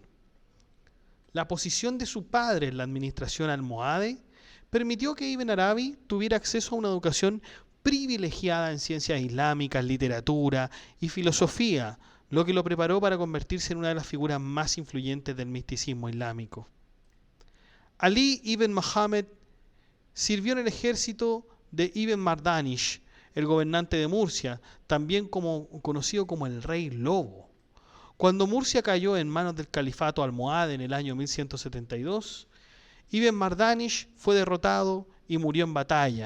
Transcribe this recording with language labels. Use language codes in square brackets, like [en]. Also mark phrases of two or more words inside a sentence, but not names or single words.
[es] La posición de su padre en la administración almohade permitió que Ibn Arabi tuviera acceso a una educación privilegiada en ciencias islámicas, literatura y filosofía, lo que lo preparó para convertirse en una de las figuras más influyentes del misticismo islámico. Ali ibn Muhammad sirvió en el ejército de Ibn Mardanish, el gobernante de Murcia, también conocido como el Rey Lobo. Cuando Murcia cayó en manos del califato almohade en el año 1172, Ibn Mardanish fue derrotado y murió en batalla.